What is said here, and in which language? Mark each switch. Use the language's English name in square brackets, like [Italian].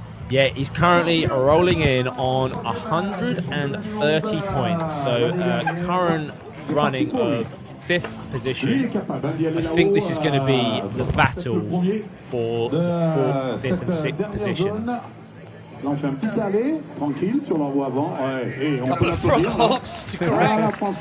[English] Yeah, he's currently rolling in on 130 points. So current running of 5th position. I think this is going to be the battle for the 4th, 5th and 6th positions. [French] On fait un petit aller, tranquille, sur la voie avant. [English] A couple of front hops to correct.